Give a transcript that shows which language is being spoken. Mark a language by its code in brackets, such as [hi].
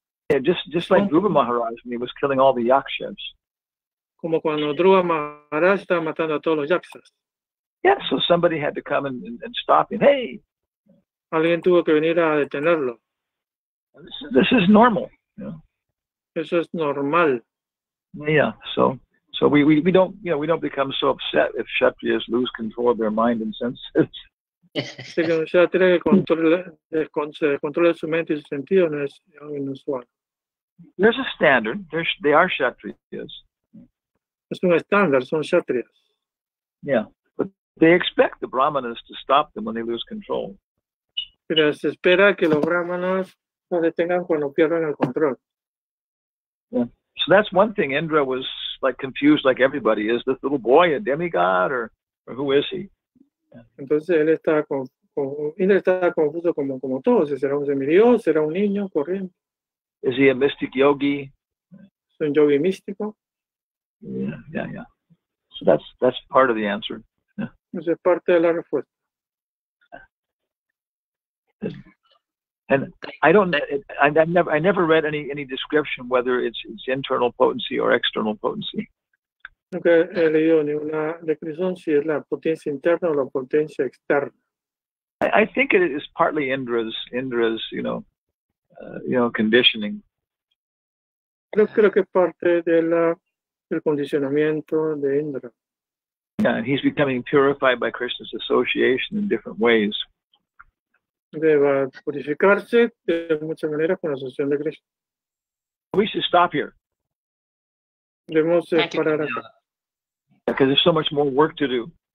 [en] Yeah, just like Dhruva Maharaj when he was killing all the yakshas. [es] Como cuando Dhruva Maharaj estaba matando a todos los yakshas. [en] Yeah, so somebody had to come and stop him. Hey! [es] Alguien tuvo que venir a detenerlo. [en] This is normal. You know? [es] Eso es normal. [en] Yeah, so we don't become so upset if Kshatriyas lose control of their mind and senses. [es] Así que un kshatriya que controla su mente y su sentido no es algo inusual. [en] There's a standard. They are Kshatriyas. [es] Es un estándar, son kshatriyas. [en] Yeah, but they expect the brahmanas to stop them when they lose control. [es] Pero se espera que los brahmanas no detengan cuando pierdan el control. [en] Yeah. So that's one thing. Indra was like confused, like everybody. Is this little boy a demigod or who is he? Yeah. [es] Entonces él está Indra está confuso como todos. ¿Será un semidios? ¿Será un niño corriente? [en] Is he a mystic yogi? [es] ¿Es un yogi místico? [en] Yeah. So that's part of the answer. Yeah. [es] Eso es parte de la respuesta. [en] And I never read any description whether it's internal potency or external potency. [es] Nunca he leído ninguna descripción si es la potencia interna o la potencia externa. [en] I think it is partly Indra's conditioning. [es] Creo que es parte del condicionamiento de Indra. [en] Yeah, he's becoming purified by Krishna's association in different ways. [es] Debe purificarse de muchas maneras con la asociación de Krishna. [en] We should stop here. [es] Debemos parar acá. [en] Because there's so much more work to do.